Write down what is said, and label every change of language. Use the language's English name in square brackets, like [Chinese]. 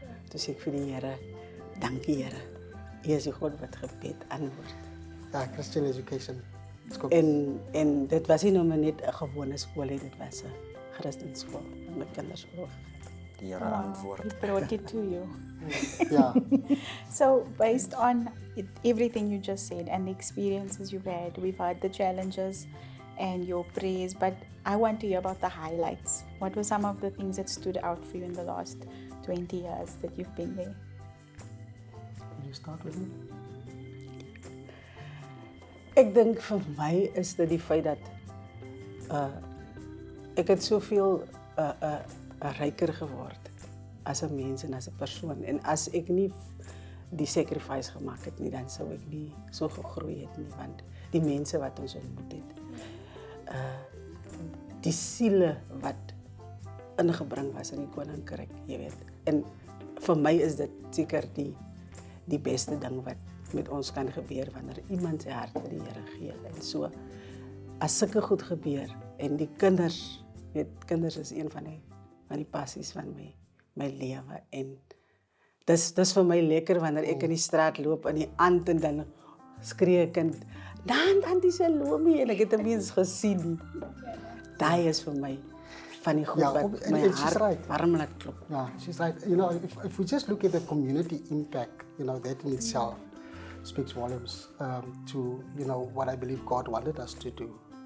[Afrikaans] Toe sê ek vir die Here, dankie Here. U is die God wat gebed antwoord. [English] Ja, Christian education. [Afrikaans] En dit was nie nou maar net 'n gewone skool nie, dit was 'n Christenskool met kinders groot. Die Here antwoord. [English] He brought it to you. [Afrikaans] Ja. [English] So, based on everything you just said and the experiences you've had, we've heard the challenges and your praise, but I want to hear about the highlights. What were some of the things that stood out for you in the last 20 years that you've been there? Can you start with me? [Afrikaans] Ek dink vir my is dit die feit dat ek het soveel ryker geword as 'n mens en as 'n persoon, en as ek nie die sacrifice gemaak het nie, dan sou ek nie so gegroei het nie, want die mense wat ons ontmoet het, die siele wat ingebring was in die koninkryk, jy weet. En vir my is dit seker die beste ding wat met ons kan gebeur wanneer iemand sy hart vir die Here gee. En so, as sulke goed gebeur, en die kinders, weet, kinders is een van die passies van my lewe, en dis vir my lekker wanneer ek in die straat loop in die aand en dan skree 'n kind, dan Auntie Salome, en ek het 'n mens gesien. Daai is vir my van die goed wat my hart warm laat klop. [English] Yeah, she's right. You know, if we just look at the community impact, you know, that in itself speaks volumes to, you know, what I believe God wanted us to do.